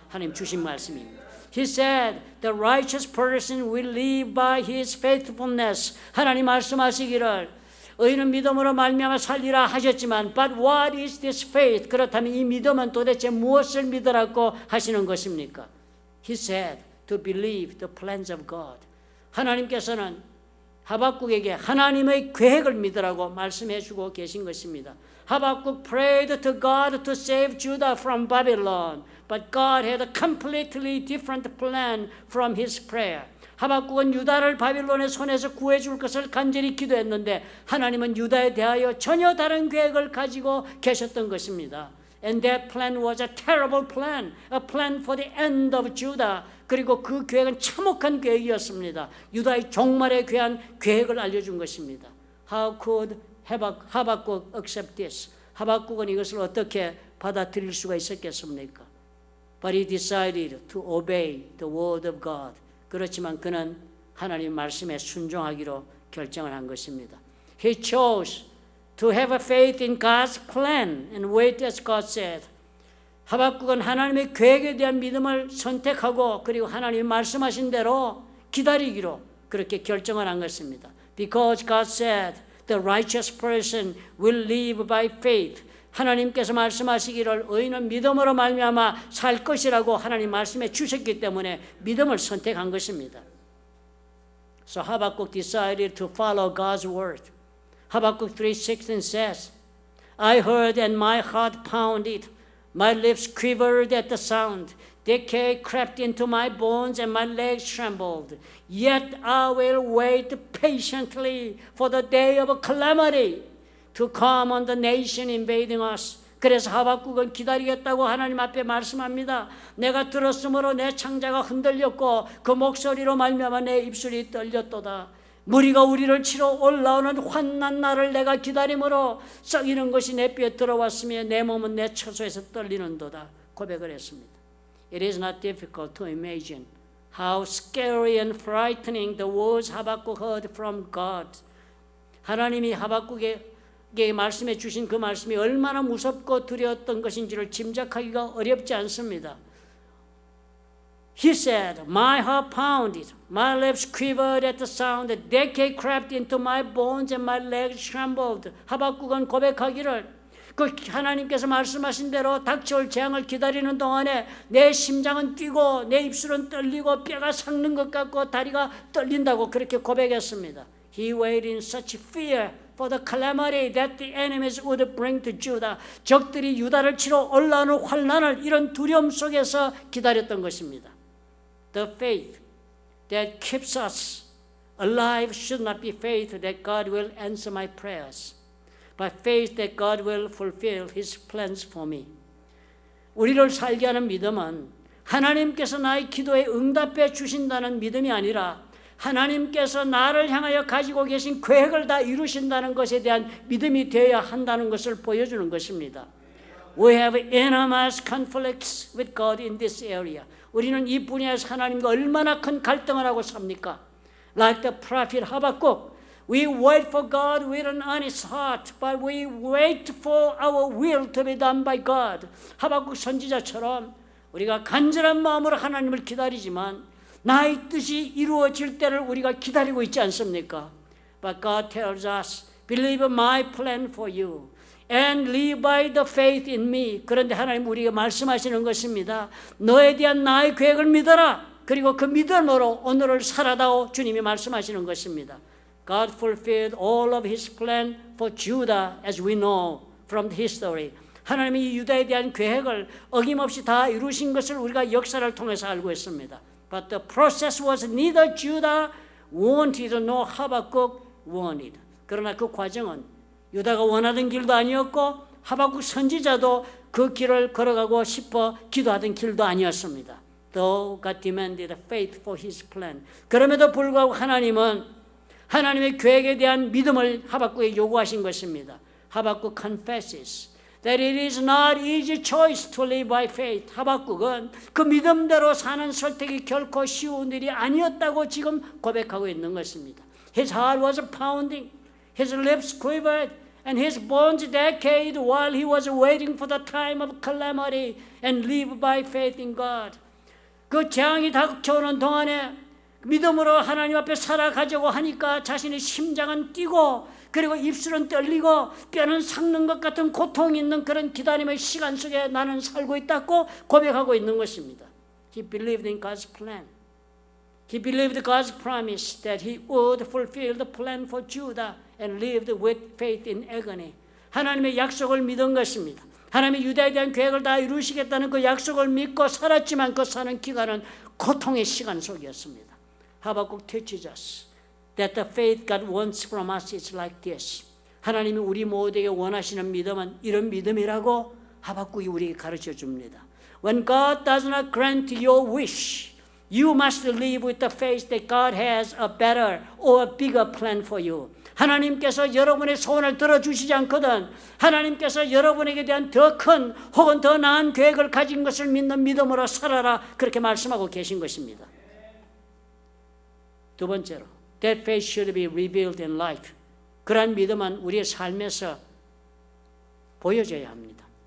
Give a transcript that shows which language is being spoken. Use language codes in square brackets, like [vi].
[ko] 하나님 주신 말씀입니다. [en] He said, the righteous person will live by his faithfulness. [ko] 하나님 말씀하시기를 의인은 믿음으로 말미암아 살리라 하셨지만 [en] but what is this faith? [ko] 그렇다면 이 믿음은 도대체 무엇을 믿으라고 하시는 것입니까? [en] He said to believe the plans of God. [ko] 하나님께서는 하박국에게 하나님의 계획을 믿으라고 말씀해 주고 계신 것입니다. [en] 하박국 prayed to God to save Judah from Babylon, but God had a completely different plan from his prayer. [ko] 하박국은 유다를 바빌론의 손에서 구해줄 것을 간절히 기도했는데 하나님은 유다에 대하여 전혀 다른 계획을 가지고 계셨던 것입니다. [en] And that plan was a terrible plan, a plan for the end of Judah. [ko] 그리고 그 계획은 참혹한 계획이었습니다. 유다의 종말에 대한 계획을 알려준 것입니다. [en] How could 하박국 accept this? [ko] 하박국은 이것을 어떻게 받아들일 수가 있었겠습니까? [en] But he decided to obey the word of God. [ko] 그렇지만 그는 하나님 말씀에 순종하기로 결정을 한 것입니다. [en] He chose to have a faith in God's plan and wait as God said. [ko] 하박국은 하나님의 계획에 대한 믿음을 선택하고 그리고 하나님이 말씀하신 대로 기다리기로 그렇게 결정을 한 것입니다. [en] Because God said the righteous person will live by faith. [ko] 하나님께서 말씀하시기를 의인은 믿음으로 말미암아 살 것이라고 하나님 말씀해 주셨기 때문에 믿음을 선택한 것입니다. [en] So Habakkuk decided to follow God's word. Habakkuk 3:16 says, I heard and my heart pounded. My lips quivered at the sound. Decay crept into my bones and my legs trembled. Yet I will wait patiently for the day of calamity to come on the nation invading us. [ko] 그래서 하박국은 기다리겠다고 하나님 앞에 말씀합니다. 내가 들었으므로 내 창자가 흔들렸고 그 목소리로 말미암아 내 입술이 떨렸도다. 무리가 우리를 치러 올라오는 환난 날을 내가 기다림으로 썩이는 것이 내 뼈에 들어왔으며 내 몸은 내 처소에서 떨리는도다. 고백을 했습니다. [en] It is not difficult to imagine how scary and frightening the words Habakkuk heard from God. [ko] 하나님이 하박국에게 말씀해 주신 그 말씀이 얼마나 무섭고 두려웠던 것인지를 짐작하기가 어렵지 않습니다. [en] He said, my heart pounded, my lips quivered at the sound, the decay crept into my bones and my legs trembled. [ko] 하박국은 고백하기를 그 하나님께서 말씀하신 대로 닥쳐올 재앙을 기다리는 동안에 내 심장은 뛰고 내 입술은 떨리고 뼈가 삭는 것 같고 다리가 떨린다고 그렇게 고백했습니다. [en] He waited in such fear for the calamity that the enemies would bring to Judah. [ko] 적들이 유다를 치러 올라오는 환난을 이런 두려움 속에서 기다렸던 것입니다. [en] The faith that keeps us alive should not be faith that God will answer my prayers, but faith that God will fulfill His plans for me. [ko] 우리를 살게 하는 믿음은 하나님께서 나의 기도에 응답해 주신다는 믿음이 아니라 하나님께서 나를 향하여 가지고 계신 계획을 다 이루신다는 것에 대한 믿음이 되어야 한다는 것을 보여주는 것입니다. [en] We have enormous conflicts with God in this area. [ko] 우리는 이 분야에서 하나님과 얼마나 큰 갈등을 하고 삽니까? [en] Like the prophet Habakkuk, we wait for God with an honest heart, but we wait for our will to be done by God. [ko] 하박국 선지자처럼 우리가 간절한 마음으로 하나님을 기다리지만 나의 뜻이 이루어질 때를 우리가 기다리고 있지 않습니까? [en] But God tells us, believe my plan for you and live by the faith in me. [ko] 그런데 하나님 우리에게 말씀하시는 것입니다. 너에 대한 나의 계획을 믿어라. 그리고 그 믿음으로 오늘을 살아다오. 주님이 말씀하시는 것입니다. [en] God fulfilled all of His plan for Judah as we know from the history. [ko] 하나님이 유다에 대한 계획을 어김없이 다 이루신 것을 우리가 역사를 통해서 알고 있습니다. [en] But the process was neither Judah wanted nor Habakkuk wanted. [ko] 그러나 그 과정은 유다가 원하던 길도 아니었고 하박국 선지자도 그 길을 걸어가고 싶어 기도하던 길도 아니었습니다. [en] though God demanded faith for his plan. [ko] 그럼에도 불구하고 하나님은 하나님의 계획에 대한 믿음을 하박국에 요구하신 것입니다. [en] 하박국 confesses that it is not easy choice to live by faith. [ko] 하박국은 그 믿음대로 사는 선택이 결코 쉬운 일이 아니었다고 지금 고백하고 있는 것입니다. [en] His heart was pounding, his lips quivered, and his bones decayed while he was waiting for the time of calamity and live by faith in God. [ko] 그 재앙이 닥쳐오는 동안에 믿음으로 하나님 앞에 살아가자고 하니까 자신의 심장은 뛰고 그리고 입술은 떨리고 뼈는 삭는 것 같은 고통이 있는 그런 기다림의 시간 속에 나는 살고 있다고 고백하고 있는 것입니다. [en] He believed in God's plan. He believed God's promise that he would fulfill the plan for Judah and lived with faith in agony. [ko] 하나님의 약속을 믿은 것입니다. 하나님의 유다에 대한 계획을 다 이루시겠다는 그 약속을 믿고 살았지만 그 사는 기간은 고통의 시간 속이었습니다. [en] 하박국 teaches us that the faith God wants from us is like this. [ko] 하나님이 우리 모두에게 원하시는 믿음은 이런 믿음이라고 하박국이 우리에게 가르쳐 줍니다. [en] When God does not grant your wish, you must live with the faith that God has a better or a bigger plan for you. [ko] 하나님께서 여러분의 소원을 들어주시지 않거든 하나님께서 여러분에게 대한 더 큰 혹은 더 나은 계획을 가진 것을 믿는 믿음으로 살아라 그렇게 말씀하고 계신 것입니다. 두 번째로 [en] that faith should be revealed in life. [ko] 그러한 믿음은 우리의 삶에서 보여져야 합니다.